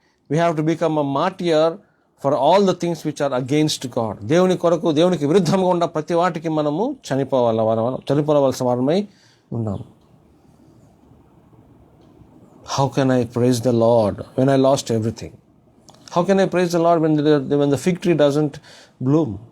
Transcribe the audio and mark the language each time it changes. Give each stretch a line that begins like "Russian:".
English: We have to become a martyr for all the things which are against God.
Telugu: దేవుని కొరకు, దేవునికి విరుద్ధంగా ఉన్న ప్రతి వాటికి మనము చనిపోవలసిన వారమై ఉన్నాము.
English: How can I praise the Lord when I lost everything? How can I praise the Lord when the fig tree doesn't bloom?